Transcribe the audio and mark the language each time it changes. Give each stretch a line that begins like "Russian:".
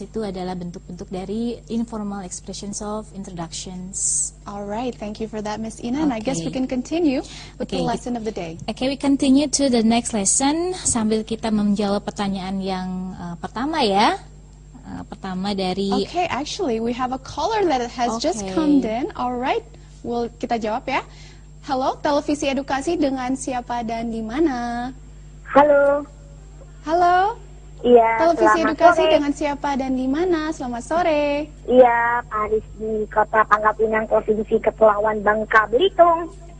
Indonesian: Itu adalah bentuk-bentuk dari
English: informal expressions of introductions. Alright, thank you for that, Miss Ina. And I guess we can continue with the lesson of the day. Okay, we continue to the next lesson
Indonesian: sambil kita menjawab pertanyaan yang pertama ya. Pertama dari...
English: Okay, actually, we have a caller that has just come in.
Indonesian: Alright, kita jawab ya. Halo, Televisi Edukasi, dengan siapa dan di mana? Halo. Halo. Iya. Televisi Edukasi sore. dengan siapa dan di mana? Selamat sore. Iya, Pak Aris di Kota Pangkal Pinang, Provinsi Kepulauan Bangka Belitung.